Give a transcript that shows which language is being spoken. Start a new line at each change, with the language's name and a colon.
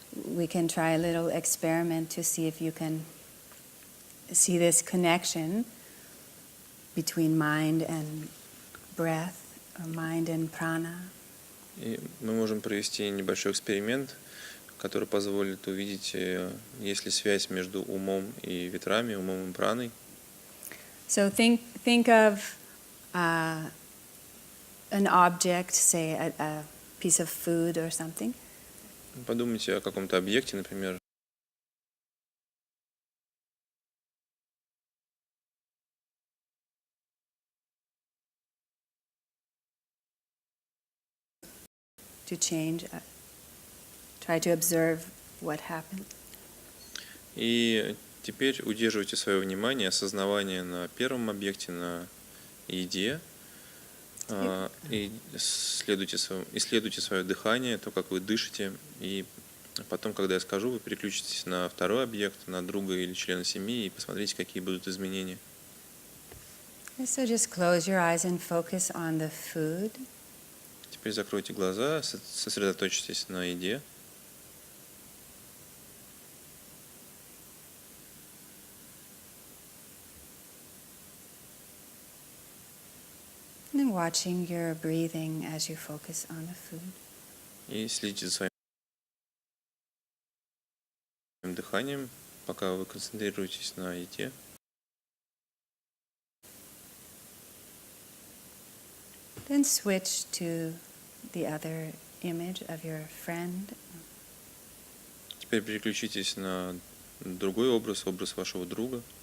English: We can try a little experiment to see if you can see this connection between mind and breath, or mind and prana.
Russian: И мы можем провести небольшой эксперимент, который позволит увидеть, есть ли связь между умом и ветрами, умом и праной.
English: So think of an object, say a piece of food or something.
Russian: Подумайте о каком-то объекте, например,
English: To change, try to observe what happened.
Russian: и теперь удерживайте свое внимание, осознавание на первом объекте, на еде, и исследуйте свое дыхание, то, как вы дышите, и потом, когда я скажу, вы переключитесь на второй объект, на друга или члена семьи, и посмотрите, какие будут изменения.
English: So just close your eyes and focus on the food.
Russian: Теперь закройте глаза, сосредоточьтесь на еде.
English: And watching your breathing as you focus on the food.
Russian: И следите за своим дыханием, пока вы концентрируетесь на еде.
English: Then switch to the other image of your friend.
Russian: Теперь переключитесь на другой образ, образ вашего друга.